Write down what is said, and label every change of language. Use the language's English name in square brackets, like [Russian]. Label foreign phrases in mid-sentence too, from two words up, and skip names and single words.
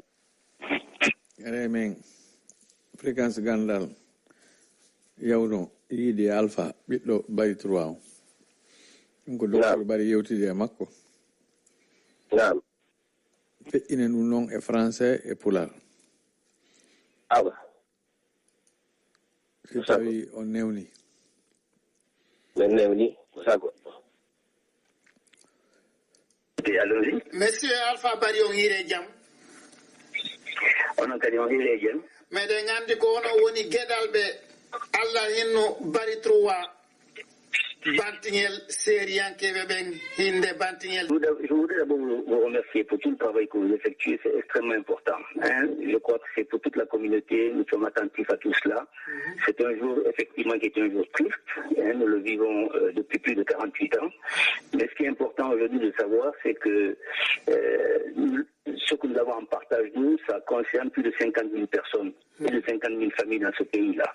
[Fula] ere men fréquence gandal yawno yiide alpha ɓiɗɗo bari 3 o ɗum ko docteur bari yewtide e makko naam feƴƴinen ɗum noon e français e pular awa si tawi on newni. Men newni sago. Allons-y. Monsieur Alpha Bari on hire jam. Onon kadi on hire jam. Meɗen gandi ko ono woni gueɗalɓe Allah hinno Bari 3 Bantingel Sériyankeɓe ɓen hinde Bantingel. [French] Je voudrais d'abord vous remercier pour tout le travail que vous effectuez, c'est extrêmement important. Je crois que c'est pour toute la communauté, nous sommes attentifs à tout cela. C'est un jour, effectivement, qui est un jour triste, nous le vivons depuis plus de 48 ans. Mais ce qui est important aujourd'hui de savoir, c'est que ce que nous avons en partage, nous, ça concerne plus de 50 000 personnes, plus de 50 000 familles dans ce pays-là.